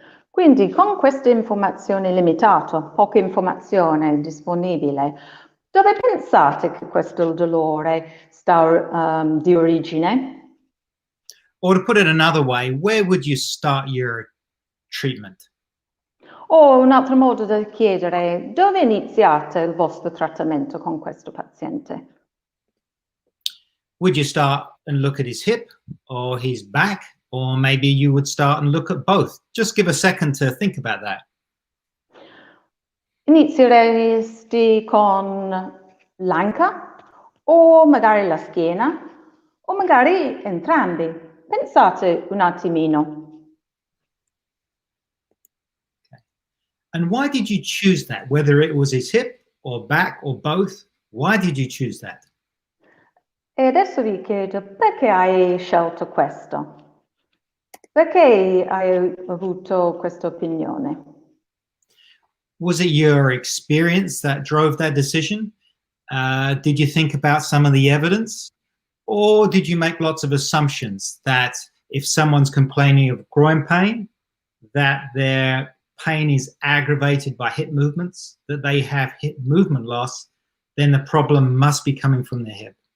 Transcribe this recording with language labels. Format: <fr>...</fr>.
<it>Quindi con questa informazione limitata, poca informazione disponibile, dove pensate che questo dolore sta di origine?</it> <en>Or to put it another way, where would you start your treatment?</en> <it>O un altro modo da chiedere, dove iniziate il vostro trattamento con questo paziente?</it> <en>Would you start and look at his hip or his back? Or maybe you would start and look at both. Just give a second to think about that.</en> <it>Inizieresti con l'anca o magari la schiena o magari entrambi. Pensate un attimino.</it> <en>Okay. And why did you choose that? Whether it was his hip or back or both, why did you choose that?</en> <it>E adesso vi chiedo, perché hai scelto questo? Perché hai avuto questa opinione?</it> <en>Was it your experience that drove that decision? Did you think about some of the evidence? Or did you make lots of assumptions that if someone's complaining of groin pain, that their pain is aggravated by hip movements, that they have hip movement loss, then the problem must be coming from their hip?</en>